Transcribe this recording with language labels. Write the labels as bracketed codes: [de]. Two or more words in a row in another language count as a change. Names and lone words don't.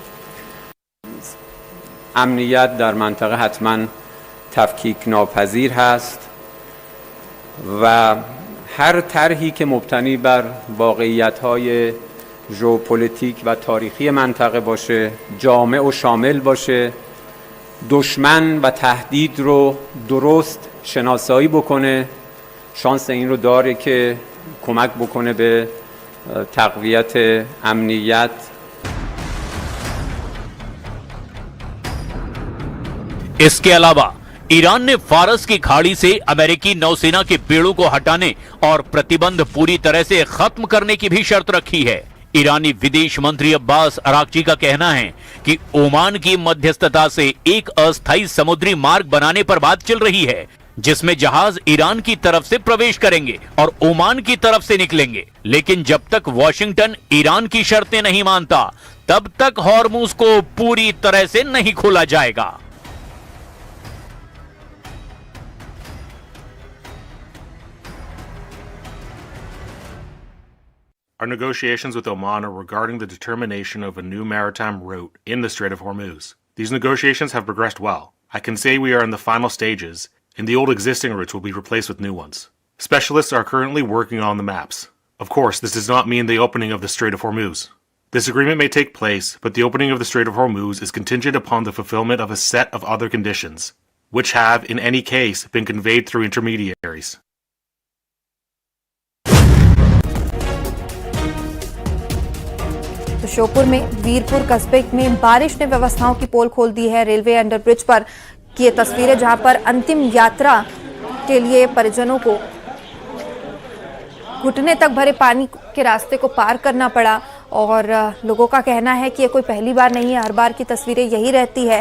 [fa] امنیت در منطقه حتما تفکیک ناپذیر هست و هر طرحی که مبتنی بر واقعیت‌های ژئوپلیتیک و تاریخی منطقه باشه، جامع و شامل باشه، دشمن و تهدید رو درست شناسایی بکنه، شانس این رو داره که کمک بکنه به تقویت امنیت. [hi] इसके अलावा ईरान ने फारस की खाड़ी से अमेरिकी नौसेना के बेड़ों को हटाने और प्रतिबंध पूरी तरह से खत्म करने की भी शर्त रखी है। ईरानी विदेश मंत्री अब्बास अराक्ची का कहना है कि ओमान की मध्यस्थता से एक अस्थायी समुद्री मार्ग बनाने पर बात चल रही है, जिसमें जहाज ईरान की तरफ से प्रवेश करेंगे और ओमान की तरफ से निकलेंगे। लेकिन जब तक वॉशिंगटन ईरान की शर्तें नहीं मानता, तब तक हॉर्मुज को पूरी तरह से नहीं खोला जाएगा। [en] Our negotiations with Oman are regarding the determination of a new maritime route in the Strait of Hormuz. These negotiations have progressed well. I can say we are in the final stages, and the old existing routes will be replaced with new ones. Specialists are currently working on the maps. Of course, this does not mean the opening of the Strait of Hormuz. This agreement may take place, but the opening of the Strait of Hormuz is contingent upon the fulfillment of a set of other conditions, which have, in any case, been conveyed through intermediaries. [hi] तो श्योपुर में वीरपुर कस्बे में बारिश ने व्यवस्थाओं की पोल खोल दी है। [en] railway underbridge [hi] पर की ये तस्वीरें, जहां पर अंतिम यात्रा के लिए परिजनों को घुटने तक भरे पानी के रास्ते को पार करना पड़ा और लोगों का कहना है कि ये कोई पहली बार नहीं है, हर बार की तस्वीरें यही रहती है।